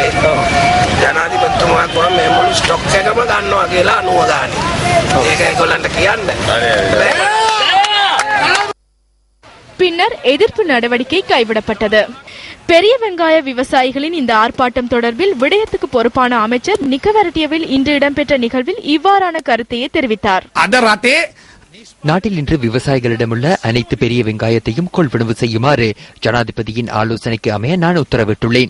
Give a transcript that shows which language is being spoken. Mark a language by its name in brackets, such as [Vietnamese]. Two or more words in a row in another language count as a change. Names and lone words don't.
[Sinhala] ජනාධිපතිතුමා කිව්වා මේ මුළු ස්ටොක් එකම ගන්නවා කියලා 90 ගානේ. ඒක ඒගොල්ලන්ට කියන්න. [Tamil] பின்னர் எதிர்ப்பு நடவடிக்கை கைவிடப்பட்டது. பெரிய வெங்காய விவசாயிகளின் இந்த ஆர்ப்பாட்டம் தொடர்பில் விடயத்துக்கு பொறுப்பான அமைச்சர் நிக்கவரட்டியவில் இன்று இடம்பெற்ற நிகழ்வில் இவ்வாறான கருத்தையே தெரிவித்தார். நாட்டில் இன்று விவசாயிகளிடமுள்ள அனைத்து பெரிய வெங்காயத்தையும் கொள்வனவு செய்யுமாறு ஜனாதிபதியின் ஆலோசனைக்கு அமைய நான் உத்தரவிட்டுள்ளேன்.